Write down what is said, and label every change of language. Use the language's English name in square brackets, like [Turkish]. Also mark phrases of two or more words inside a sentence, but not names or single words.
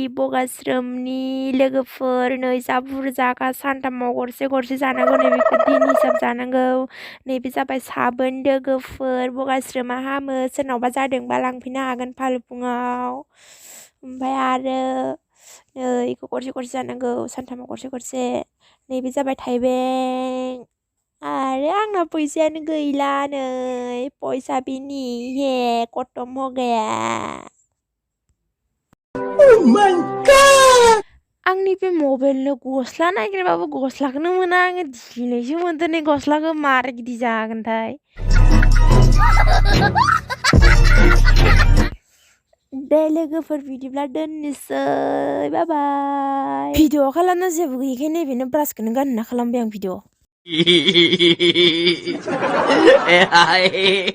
[Bodo] बगास्रोमनि लोगोफोर नै जा बुरजाखा सानथामाव गरसे गरसे जानांगौ नैबेखौ दिन हिसाब जानांगौ नैबे जाबाय साबोन लोगोफोर बगास्रोमा हामो सोरनावबा जादोंबा लांफैनो हागोन फालुफुङाव ओमफ्राय आरो नै बेखौ गरसे गरसे जानांगौ सानथामाव गरसे गरसे नैबे जाबाय थाइबें आरो आंना फैसायानो गैला नै [Hindi] पैसा भी नहीं है खत्म हो गया [Bodo] आंनि बे मबाइलनो गस्ला नागिरबाबो गस्लाखौनो मोना आङो दिनैसो मोनदों नै गस्लाखौ मारै बिदि जागोनथाय दे लोगोफोर बिदिब्ला दोननोसै बाय बाय भिडिअ खालामनो जेबो गैयैखाय नैबेनो ब्रासखौनो गानना खालामबाय आं भिडिअ